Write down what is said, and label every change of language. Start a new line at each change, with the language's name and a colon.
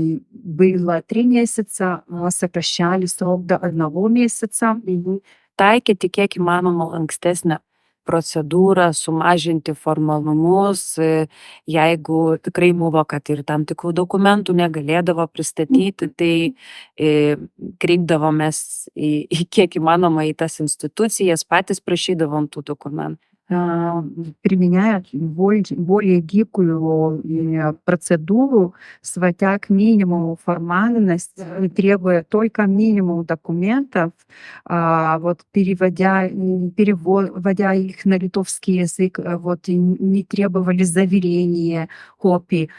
Russian: Было 3 месяца, сокращали срок до 1 месяца.
Lithuanian: Taikyti kiek įmanoma lankstesnę procedūrą, sumažinti formalumus, jeigu tikrai buvo, kad ir tam tikrų dokumentų negalėdavo pristatyti, tai kreipdavomės į kiek įmanoma į tas institucijas, patys prašydavom tų dokumentų.
Russian: Применяя более гибкую процедуру, сводя к минимуму формальность, требуя только минимум документов, переводя их на литовский язык, и не требовали заверения копий.